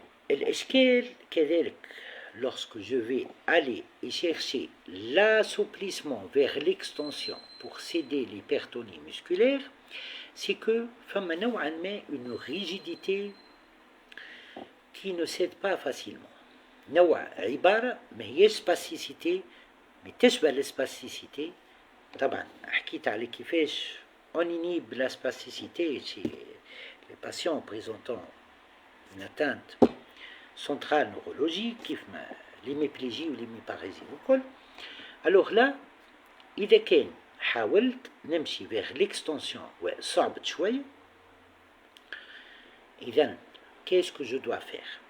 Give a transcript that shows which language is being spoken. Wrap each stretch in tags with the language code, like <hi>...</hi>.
<ar>الإشكال كذلك</ar> <fr>lorsque je vais aller et chercher l'assouplissement vers l'extension pour céder l'hypertonie musculaire, c'est que</fr> <ar>فما نوعا ما</ar> <fr>une rigidité qui ne cède pas facilement.</fr> <ar>نوع عبارة ما هيش spasticité mais تشبه الspasticité. طبعا حكيت على كيفاش</ar> <fr>on inhibe la spasticité chez les patients présentant une atteinte centrale neurologique, l'hémiplégie ou l'hémiparésie. Alors là,</fr> <ar>إذا كان حاولت نمشي</ar> <fr>vers l'extension</fr> <ar>صعبت شوية، إذن</ar> <fr>qu'est-ce que je dois faire?</fr>